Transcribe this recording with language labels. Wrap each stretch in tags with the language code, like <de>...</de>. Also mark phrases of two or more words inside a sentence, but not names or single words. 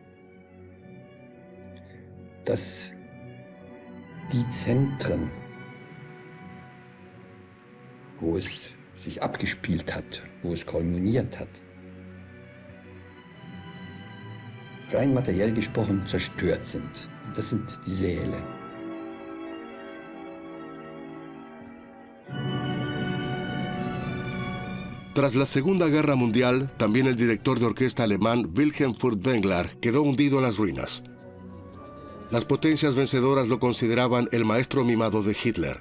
<de>dass die Zentren, wo es sich abgespielt hat, wo es kulminiert hat, rein materiell gesprochen zerstört sind. Das sind die Säle.</de> <es>Tras la Segunda Guerra Mundial, también el director de orquesta alemán Wilhelm Furtwängler quedó hundido en las ruinas. Las potencias vencedoras lo consideraban el maestro mimado de Hitler.</es>